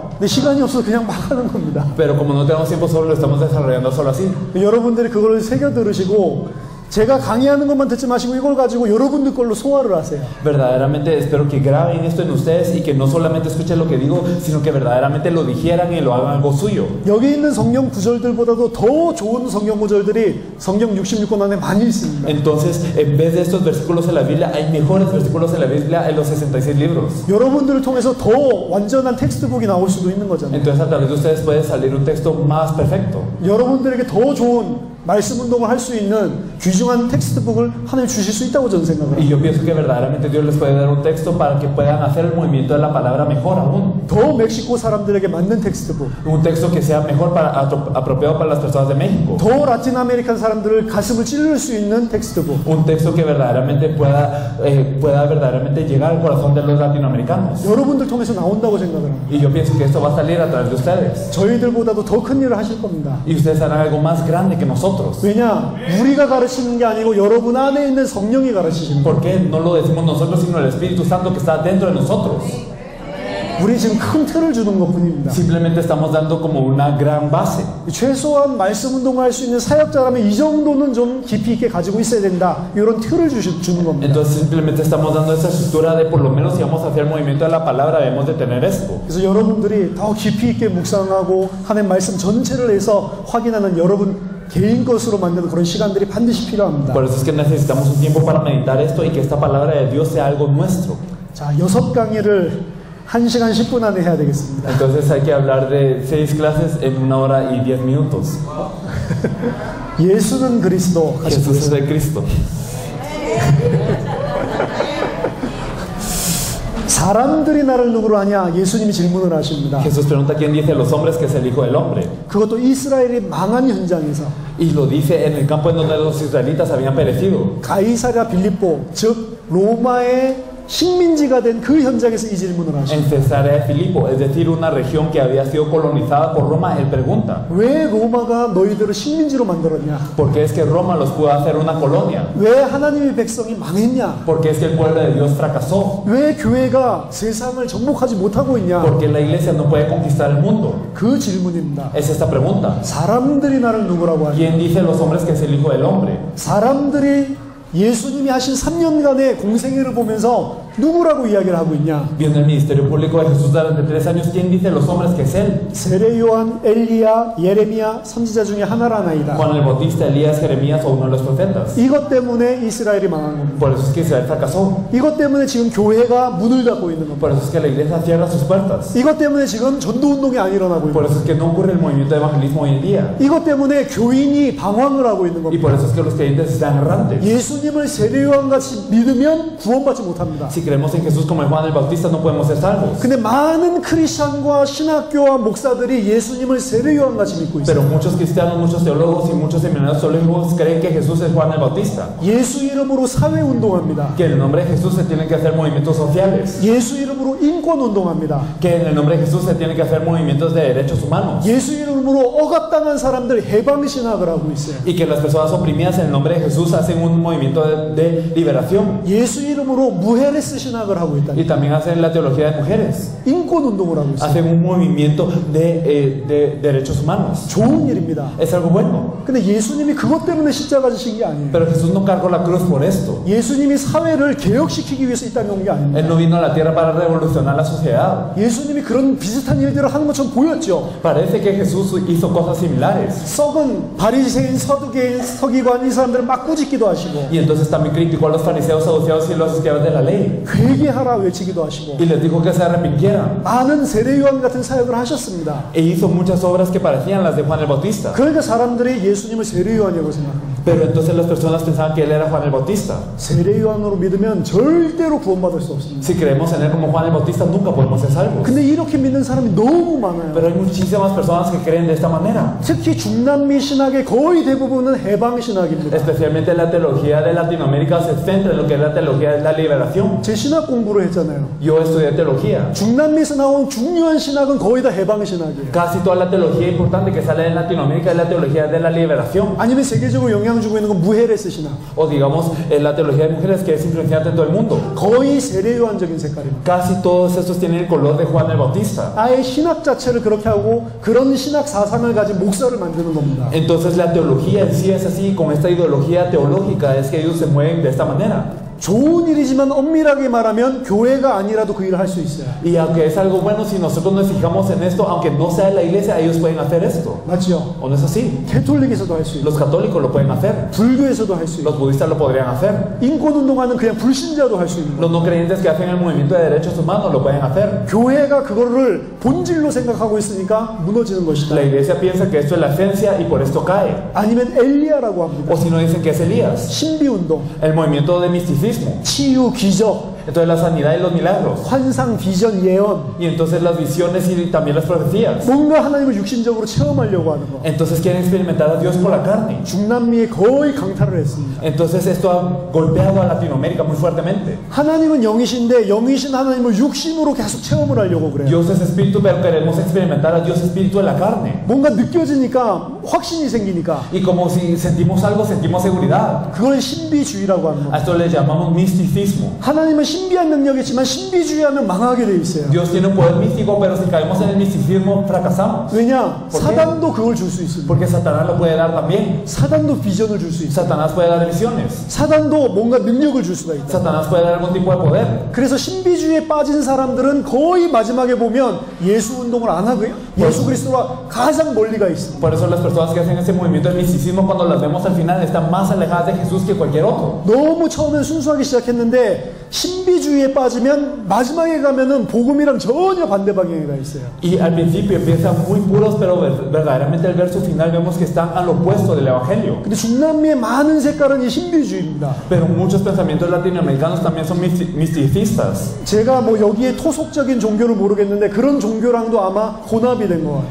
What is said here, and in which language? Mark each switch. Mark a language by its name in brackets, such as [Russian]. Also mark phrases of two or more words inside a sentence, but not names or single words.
[Korean] 근데 시간이 없어서 그냥 막 하는 겁니다. [Spanish] Pero como no tenemos tiempo solo lo estamos desarrollando solo así. [Korean] 여러분들이 그걸 새겨 들으시고 제가 강의하는 것만 듣지 마시고 이걸 가지고 여러분들 걸로 소화를 하세요. [Spanish] Verdaderamente espero que graben esto en ustedes y que no solamente escuchen lo que digo, sino que verdaderamente lo digieran y lo hagan algo suyo. [Korean] 여기 있는 성경 구절들보다도 더 좋은 성경 구절들이 성경 66권 안에 많이 있습니다. [Spanish] Entonces, en vez de estos versículos en la Biblia, hay mejores versículos en la Biblia en los 66 libros. [Korean] 여러분들을 통해서 더 완전한 텍스트북이 나올 수도 있는 거잖아요. [Spanish] Entonces, a través de ustedes puede salir un texto más perfecto. [Korean] 여러분들에게 더 좋은 말씀 운동을 할 수 있는 귀중한 텍스트북을 하나님 주실 수 있다고 저는 생각을 [Spanish] Y [Korean] 합니다. [Spanish] yo pienso que verdaderamente Dios les puede dar un texto para que puedan hacer el movimiento de la palabra mejor aún. [Korean] 더 멕시코 사람들에게 맞는 텍스트북, [Spanish] Un texto que sea mejor apropiado para las personas de México. [Korean] 더 라틴 아메리칸 사람들을 가슴을 찌를 수 있는 텍스트북. [Spanish] Un texto que verdaderamente pueda verdaderamente llegar al corazón de los latinoamericanos. [Korean] 여러분들 통해서 나온다고 생각을 합니다. [Spanish] Y yo pienso que esto va a salir a través de ustedes. [Korean] 저희들보다도 더 큰 일을 하실 겁니다. [Spanish] Y ustedes harán algo más grande que nosotros. [Korean] 왜냐? 우리가 가르치는 게 아니고 여러분 안에 있는 성령이 가르치시는 거예요. [Spanish] ¿Por qué no lo decimos nosotros, sino el Espíritu Santo que está dentro de nosotros? [Korean] 우리 지금 큰 틀을 주는 것뿐입니다. [Spanish] Simplemente estamos dando como una gran base. [Korean] 최소한 말씀 운동을 할 수 있는 사역자라면 이 정도는 좀 깊이 있게 가지고 있어야 된다. 이런 틀을 주는 겁니다. [Spanish] Entonces simplemente estamos dando esa estructura de por lo menos si vamos a hacer el movimiento de la palabra debemos de tener esto. [Korean] 그래서 여러분들이 더 깊이 있게 묵상하고 하나님 말씀 전체를 해서 확인하는 여러분 개인 것으로 만드는 그런 시간들이 반드시 필요합니다. [Spanish] Por eso es que necesitamos un tiempo para meditar esto y que esta palabra de Dios sea algo nuestro. [Korean] 자, 6강의를 1시간 10분 안에 해야 되겠습니다. [Spanish] Entonces hay que hablar de 6 clases en 1 hora y 10 minutos. [Korean] 예수는 그리스도 같이 [Spanish] Jesús es el Cristo. [Korean] 사람들이 나를 누구로 하냐? 예수님이 질문을 하십니다. [Spanish] Jesús pregunta quién dice a los hombres que es el Hijo del Hombre. [Korean] 그것도 이스라엘이 망한 현장에서 [Spanish] Y lo dice en el campo en donde los israelitas habían perecido. [Korean] 가이사랴 빌립보, 즉 로마의 식민지가 된 그 현장에서 이 질문을 하십니다. [Spanish] En Cesarea de Filipo, es decir, una región que había sido colonizada por Roma, él pregunta, [Korean] 왜 로마가 너희들을 식민지로 만들었냐? [Spanish] ¿por qué es que Roma los pudo hacer una colonia? [Korean] 왜 하나님의 백성이 망했냐? [Spanish] ¿Por qué es que el pueblo de Dios fracasó? [Korean] 왜 교회가 세상을 정복하지 못하고 있냐? [Spanish] ¿Por qué la iglesia no puede conquistar el mundo? [Korean] 그 질문입니다. [Spanish] Es esta pregunta. [Korean] 사람들이 나를 누구라고 하냐? [Spanish] ¿Quién dice a los hombres que es el Hijo del Hombre? [Korean] 사람들이 예수님이 하신 3년간의 공생애를 보면서 누구라고 이야기를 하고 있냐? [Spanish] Viendo el ministerio público de Jesús durante 3 años, ¿quién dice a los hombres que es él? [Korean] 세례 요한, 엘리야, 예레미야 선지자 중에 하나라나이다. [Spanish] Juan el Bautista, Elías, Jeremías o uno de los profetas. [Korean] 이것 때문에 이스라엘이 망한 겁니다. [Spanish] Por eso es que Israel fracasó. [Korean] 이것 때문에 지금 교회가 문을 닫고 있는 겁니다. [Spanish] Por eso es que la iglesia cierra sus puertas. [Korean] 이것 때문에 지금 전도 운동이 안 일어나고 [Spanish] Por [Korean] 있는 [Spanish] eso es que no ocurre el movimiento de evangelismo hoy en día. [Korean] 이것 때문에 교인이 방황을 하고 있는 [Spanish] Y [Korean] 겁니다. [Spanish] por eso es que los creyentes están errantes. [Korean] 예수님을 세례 요한 같이 믿으면 구원받지 못합니다. [Spanish] Si creemos en Jesús como Juan el Bautista, no podemos ser salvos. [Korean] 근데 많은 크리스천과 신학교와 목사들이 예수님을 세례 요한 같이 믿고 있어요. [Spanish] Pero muchos cristianos, muchos teólogos y muchos seminarios teológicos creen que Jesús es Juan el Bautista. [Korean] 예수 이름으로 사회 운동합니다. [Spanish] Que en el nombre de Jesús se tienen que hacer movimientos sociales. [Korean] 예수 이름으로 인권 운동합니다. [Spanish] Que en el nombre de Jesús se tienen que hacer movimientos de derechos humanos. [Korean] 예수 이름으로 억압당한 사람들 해방 신학을 하고 있어요. [Spanish] Y que las personas oprimidas en el nombre de Jesús hacen un movimiento de liberación. [Korean] 예수 이름으로 무헤레스 신학을 하고 있다. [Spanish] Y también hacen la teología de mujeres. [Korean] 인권 운동을 하고 있어요. [Spanish] Hacen un movimiento de derechos humanos. [Korean] 좋은 일입니다. [Spanish] Es algo bueno. [Korean] 근데 예수님이 그것 때문에 십자가 지신 게 아니에요. [Spanish] Pero Jesús no cargó la cruz por esto. [Korean] 예수님이 사회를 개혁시키기 위해서 이 땅에 온 게 아닙니다. [Spanish] Él no vino a la tierra para revolucionar la sociedad. [Korean] 예수님이 그런 비슷한 일들을 하는 것처럼 보였죠. [Spanish] Parece que Jesús hizo cosas similares. [Korean] 썩은 바리새인, 서두개인, 서기관 이 사람들을 막 꾸짖기도 하시고 [Spanish] Y entonces también criticó a los fariseos, saduceos y los escribas de la ley. [Korean] 회개하라 외치기도 하시고 [Spanish] Y les dijo que se arrepintieran. [Korean] 많은 세례요한 같은 사역을 하셨습니다. [Spanish] E hizo muchas obras que parecían las de Juan el Bautista. [Korean] 그러니까 사람들이 예수님을 세례요한이라고 생각합니다. [Spanish] Pero entonces las personas pensaban que él era Juan el Bautista. [Korean] 세례요한으로 믿으면 절대로 구원받을 수 없습니다. [Spanish] Si creemos en él como Juan el Bautista, nunca podemos ser salvos. [Korean] 근데 이렇게 믿는 사람이 너무 많아요. [Spanish] Pero hay muchísimas personas que creen de esta manera. [Korean] 특히 중남미 신학의 거의 대부분은 해방 신학입니다. [Spanish] Especialmente la teología de Latinoamérica se centra en lo que es la teología de la liberación. [Korean] 제 신학 공부를 했잖아요. [Spanish] Yo estudié teología. [Korean] 중남미에서 나온 중요한 신학은 거의 다 해방 신학이에요. [Spanish] Casi toda la teología importante que sale en Latinoamérica es la teología de la liberación. [Korean] 아니면 세계적으로 영향 주고 있는 건 무헤레스 신학. [Spanish] O digamos, la teología de mujeres que es influenciante en todo el mundo. [Korean] 거의 세례요한적인 색깔입니다. [Spanish] Casi todos estos tienen el color de Juan el Bautista. [Korean] 아예 신학 자체를 그렇게 하고 그런 신학 사상을 가진 목사를 만드는 겁니다. [Spanish] Entonces la teología en sí es así, con esta ideología teológica es que ellos se mueven de esta manera. [Korean] 좋은 일이지만 엄밀하게 말하면 교회가 아니라도 그 일을 할 수 있어요. [Spanish] Y aunque es algo bueno, si nosotros nos fijamos en esto, aunque no sea la iglesia, ellos pueden hacer esto. [Korean] 맞죠? [Spanish] ¿O no es así? [Korean] 캐톨릭에서도 할 수 있고 [Spanish] Los católicos lo pueden hacer. [Korean] 불교에서도 할 수 있고 [Spanish] Los budistas lo podrían hacer. [Korean] 인권운동하는 그냥 불신자도 할 수 있는 거예요. [Spanish] Los no creyentes que hacen el movimiento de derechos humanos lo pueden hacer. [Korean] 교회가 그거를 본질로 생각하고 있으니까 무너지는 것이다. [Spanish] La iglesia piensa que esto es la esencia y por esto cae. [Korean] 아니면 엘리야라고 합니다. [Spanish] O si no dicen que es Elías. [Korean] 신비운동, [Spanish] El movimiento de misticismo. [Korean] 치유, 기적, [Spanish] Entonces la sanidad y los milagros. [Korean] 환상, 비전, 예언 [Spanish] Y entonces las visiones y también las profecías. [Korean] 뭔가 하나님을 육신적으로 체험하려고 하는 거. [Spanish] Entonces quieren experimentar a Dios por la carne. [Korean] 중남미에 거의 강타를 했습니다. [Spanish] Entonces esto ha golpeado a Latinoamérica muy fuertemente. [Korean] 하나님은 영이신데 영이신 하나님을 육신으로 계속 체험을 하려고 그래요. [Spanish] Dios es espíritu, pero queremos experimentar a Dios espíritu en la carne. [Korean] 뭔가 느껴지니까 확신이 생기니까 [Spanish] Y como si sentimos algo, sentimos seguridad. [Korean] 그걸 신비주의라고 하는 [Spanish] A [Korean] 거. [Spanish] esto le llamamos misticismo. [Korean] 하나님은 신비한 능력이 있지만 신비주의하면 망하게 돼 있어요. [Spanish] Dios tiene un poder místico, pero si caemos en el misticismo, fracasamos. [Korean] 왜냐? [Spanish] ¿Por qué? [Korean] 사단도 그걸 줄 수 있습니다. [Spanish] Porque Satanás lo puede dar también. [Korean] 사단도 비전을 줄 수 있어요. [Spanish] Satanás puede dar visiones. [Korean] 사단도 뭔가 능력을 줄 수가 있다. [Spanish] Satanás puede dar algún tipo de poder. [Korean] 그래서 신비주의에 빠진 사람들은 거의 마지막에 보면 예수 운동을 안 하고요. 예수 그리스도와 가장 멀리 가 있습니다. [Spanish] Por eso las personas que hacen ese movimiento del misticismo, cuando las vemos al final, están más alejadas de Jesús que cualquier otro. [Korean] 너무 처음엔 순수하게 시작했는데 신비주의에 빠지면 마지막에 가면은 복음이랑 전혀 반대 방향에 가 있어요. [Spanish] Y al principio empiezan muy puros, pero verdaderamente al verso final vemos que están al opuesto del Evangelio. [Korean] 근데 중남미의 많은 색깔은 이 신비주의입니다. [Spanish] Pero muchos pensamientos latinoamericanos también son misticistas. [Korean] 제가 뭐 여기에 토속적인 종교를 모르겠는데 그런 종교랑도 아마 혼합이 된 것 같아요.